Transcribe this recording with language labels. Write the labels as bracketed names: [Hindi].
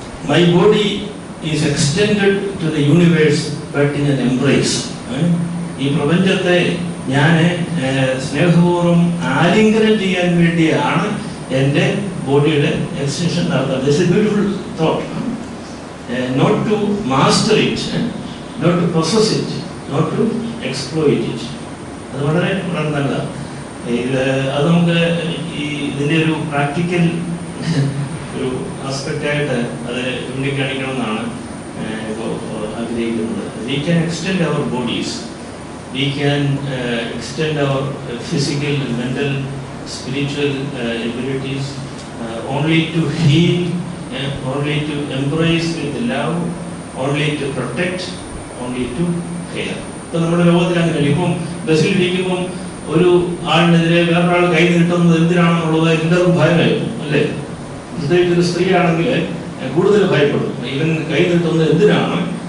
[English] My body is extended to the universe but in an embrace. [Malayalam] ഈ പ്രപഞ്ചത്തെ ഞാൻ സ്നേഹപൂർവ്വം ആലിംഗനം ചെയ്യാൻ വേണ്ടിയാണ് എൻ്റെ ബോഡിയുടെ എക്സ്റ്റൻഷൻ നടത്തുന്നത്. [English] This is beautiful thought. Not to master it, not to possess it, not to exploit it. [Malayalam] അത് വളരെ വളരെ നല്ലതാണ്. അത് നമുക്ക് ഇതിൻ്റെ ഒരു പ്രാക്ടിക്കൽ ഒരു ആസ്പെക്റ്റായിട്ട് അത് ചൂണ്ടിക്കാണിക്കണമെന്നാണ് ഇപ്പോൾ ആഗ്രഹിക്കുന്നത്. [English] We can extend our bodies, we can extend our physical, mental, spiritual abilities only to heal, only to embrace with love, only to protect, only to care. [Malayalam] ഇപ്പം നമ്മുടെ ലോകത്തിൽ അങ്ങനെയല്ല. ഇപ്പം ബസ്സിൽ ഇരിക്കുമ്പം ഒരു ആളിനെതിരെ വേറൊരാൾ കൈ നീട്ടുന്നത് എന്തിനാണെന്നുള്ളത് എല്ലാവർക്കും ഭയമായിരുന്നു അല്ലേ. പ്രത്യേകിച്ച് ഒരു സ്ത്രീ ആണെങ്കിൽ കൂടുതൽ ഭയപ്പെടും. ഇവൻ കൈ നീട്ടുന്നത് എന്തിനാണ്?